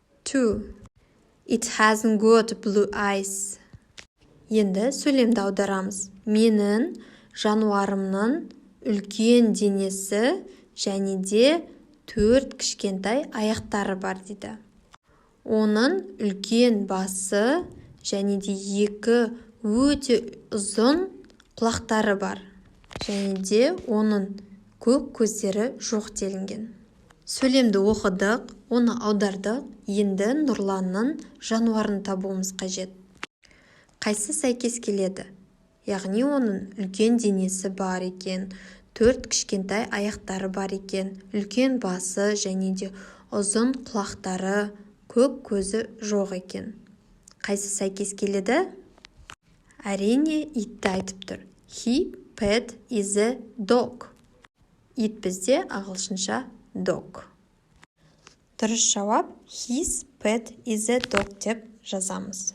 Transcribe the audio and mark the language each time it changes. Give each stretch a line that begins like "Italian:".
English: 2. It hasn't got blue eyes.
Kazakh: Енді сөйлемді аударамыз. Менің жануарымның үлкен денесі және де 4 кішкентай аяқтары бар дейді. Оның үлкен басы және де 2 өте ұзын құлақтары бар. Және де оның көк көздері жоқ делінген. Сөйлемді оқыдық, оны аудардық, енді Нұрланның жануарын табуымыз қажет. Қайсы сәйкес келеді? Яғни оның үлкен денесі бар екен, 4 кішкентай аяқтары бар екен, үлкен басы және де ұзын құлақтары, көк көзі жоқ екен. Қайсы сәйкес келеді? Әрине, итті айтып тұр.
English: He pet is a dog.
Kazakh: Ит бізде ағылшынша dog. Дұрыс жауап
English: His pet is a dog
Kazakh: деп жазамыз.